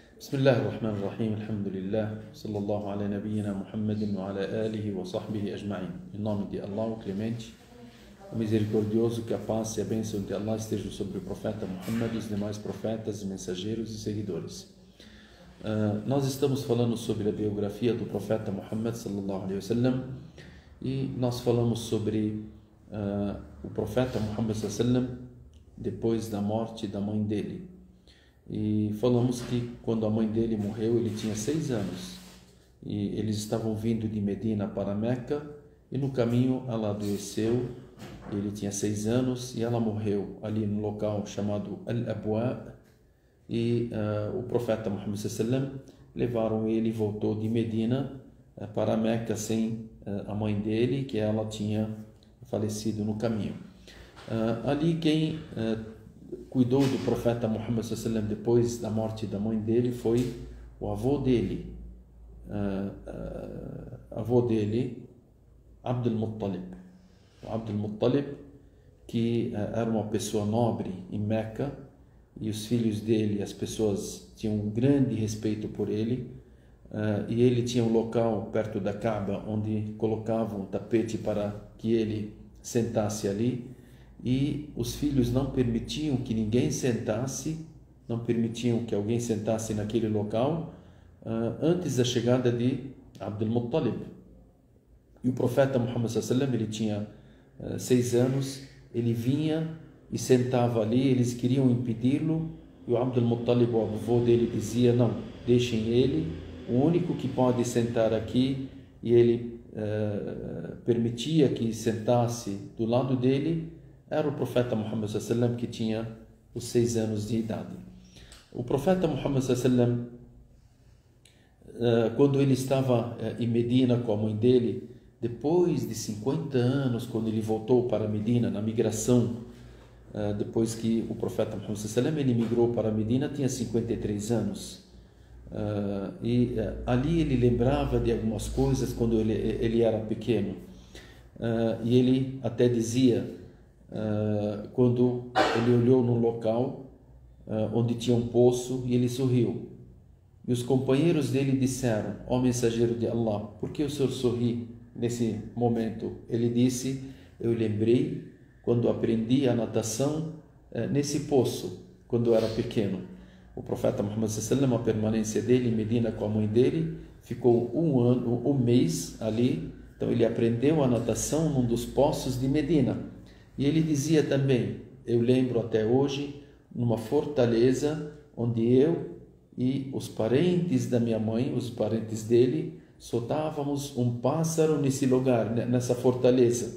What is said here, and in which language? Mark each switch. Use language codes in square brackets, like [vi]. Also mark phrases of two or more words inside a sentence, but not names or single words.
[ar] بسم الله الرحمن الرحيم الحمد لله صلى الله على نبينا محمد وعلى آله وصحبه أجمعين. [pt] Em nome de Allah, o Clemente, o Misericordioso, que a paz e a bênção de Allah estejam sobre o profeta Muhammad e os demais profetas, mensageiros e seguidores. Nós estamos falando sobre a biografia do profeta Muhammad [ar] صلى الله عليه وسلم [pt] e nós falamos sobre o profeta Muhammad [ar] صلى الله عليه وسلم [pt] depois da morte da mãe dele. E falamos que quando a mãe dele morreu, ele tinha 6 anos e eles estavam vindo de Medina para Meca e no caminho ela adoeceu. Ele tinha 6 anos e ela morreu ali no local chamado Al-Abwa e o profeta Muhammad [ar] صلى الله عليه وسلم [pt] levaram ele e voltou de Medina para Meca sem a mãe dele, que ela tinha falecido no caminho. Ali quem cuidou do profeta Muhammad [ar] صلى الله عليه وسلم [pt] depois da morte da mãe dele foi o avô dele, Abdul Muttalib. O Abdul Muttalib, que era uma pessoa nobre em Meca, e os filhos dele, as pessoas tinham um grande respeito por ele, e ele tinha um local perto da Kaaba onde colocavam um tapete para que ele sentasse ali. E os filhos não permitiam que ninguém sentasse, não permitiam que alguém sentasse naquele local antes da chegada de Abdul Muttalib. E o profeta Muhammad [ar] صلى الله عليه وسلم, [pt] ele tinha 6 anos, ele vinha e sentava ali, eles queriam impedi-lo, e o Abdul Muttalib, o avô dele, dizia: não, deixem ele, o único que pode sentar aqui, e ele permitia que sentasse do lado dele, era o profeta Muhammad [ar] صلى الله عليه وسلم, [pt] que tinha os 6 anos de idade. O profeta Muhammad [ar] صلى الله عليه وسلم, [pt] quando ele estava em Medina com a mãe dele, depois de 50 anos, quando ele voltou para Medina, na migração, depois que o profeta Muhammad [ar] صلى الله عليه وسلم [pt] ele migrou para Medina, tinha 53 anos. E ali ele lembrava de algumas coisas quando ele era pequeno. E ele até dizia, quando ele olhou num local onde tinha um poço, e ele sorriu. E os companheiros dele disseram: ó mensageiro de Allah, por que o senhor sorri nesse momento? Ele disse: eu lembrei quando aprendi a natação nesse poço, quando eu era pequeno. O profeta Muhammad [ar] صلى الله عليه وسلم, [pt] a permanência dele em Medina com a mãe dele, ficou um mês ali. Então ele aprendeu a natação num dos poços de Medina. E ele dizia também: eu lembro até hoje, numa fortaleza onde eu e os parentes da minha mãe, os parentes dele, soltávamos um pássaro nesse lugar, nessa fortaleza.